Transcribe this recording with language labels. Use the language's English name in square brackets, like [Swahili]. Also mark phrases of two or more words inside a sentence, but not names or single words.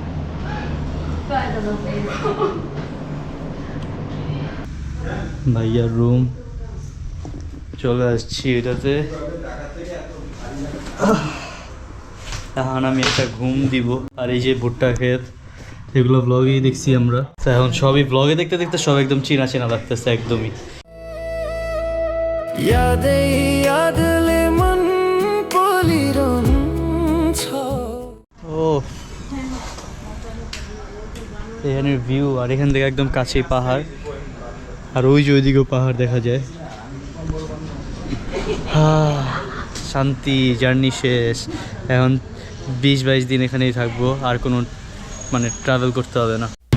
[Bangla] ভাইয়ার রুম চলে আসছি এটাতে। এখন আমি একটা ঘুম দিব। আর এই যে ভুট্টা ক্ষেত, এগুলো ব্লগেই দেখছি আমরা। তো এখন সবই ব্লগে দেখতে দেখতে সব একদম চেনা চেনা লাগতেছে একদমই। [Nepali] यादै यादले मन पोलिरहन्छ। [Bangla] ও এখানের ভিউ, আর এখান থেকে একদম কাছেই পাহাড়, আর ওই যে ওইদিকেও পাহাড় দেখা যায়। শান্তি, জার্নি শেষ। এখন 20-22 দিন এখানেই থাকবো, আর কোনো মানে ট্রাভেল করতে হবে না।